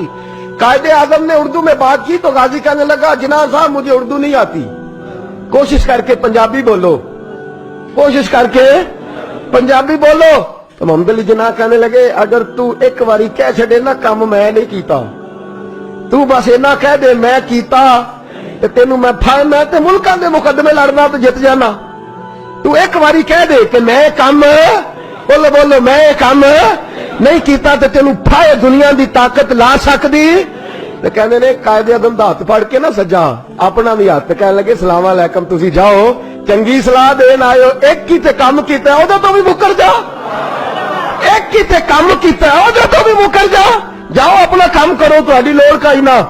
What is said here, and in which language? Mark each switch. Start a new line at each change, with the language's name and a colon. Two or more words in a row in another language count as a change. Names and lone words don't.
Urdu: قائد اعظم نے اردو میں بات کی تو غازی کہنے لگا جناح صاحب مجھے اردو نہیں آتی، کوشش کر کے پنجابی بولو، کوشش کر کے پنجابی بولو۔
Punjabi: تو محمد علی جناح کہنے لگے اگر تو ایک باری کہہ چھڑے نا کام میں نہیں کیتا، تو بس اینا کہہ دے میں کیتا تے تینوں میں تے ملکاں دے مقدمے لڑنا تو جت جانا۔ تو ایک باری کہہ دے کہ میں کام بولو میں کام نہیں کیتا تے تینوں پھائے دنیا دی طاقت لا سکدی۔ تے کہنے نے قائد اعظم دا ہاتھ پھڑ کے نا سجا اپنا بھی ہاتھ، کہنے لگے
Arabic: السلام علیکم
Punjabi: تسی جاؤ چنگی صلاح دین آئے ہو، ایک کی تے کام کیتا ہے اودے تو بھی مکر جا، ایک کی تے کام کیتا ہے اودے تو بھی مکر جا،
Urdu: جاؤ اپنا کام کرو،
Punjabi: تہاڈی لوڑ کا ہی نہ۔